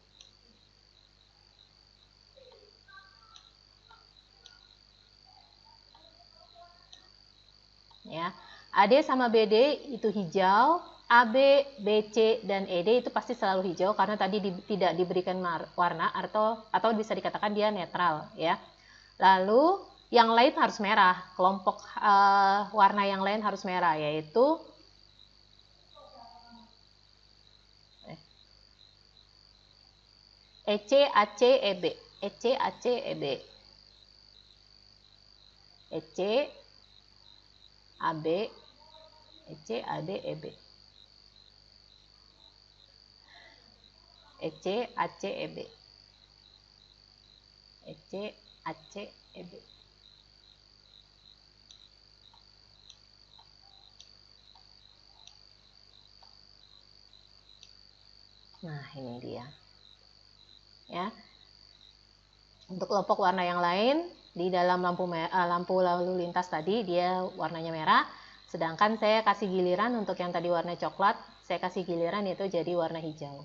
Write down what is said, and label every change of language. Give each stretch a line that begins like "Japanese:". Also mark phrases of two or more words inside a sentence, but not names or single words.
Indonesian: Ya, AD sama BD itu hijau, AB, BC, dan ED itu pasti selalu hijau karena tadi tidak diberikan warna atau bisa dikatakan dia netral ya. Lalu yang lain harus merah, kelompok warna yang lain harus merah yaitu EC, AC, EB. EC, AC, EB. EC, AB, EC, AD, EB. EC, AC, EB. EC, AC, EB. Nah, ini dia. Ya. Untuk kelompok warna yang lain di dalam lampu lalu lintas tadi dia warnanya merah, sedangkan saya kasih giliran untuk yang tadi warna coklat, saya kasih giliran itu jadi warna hijau.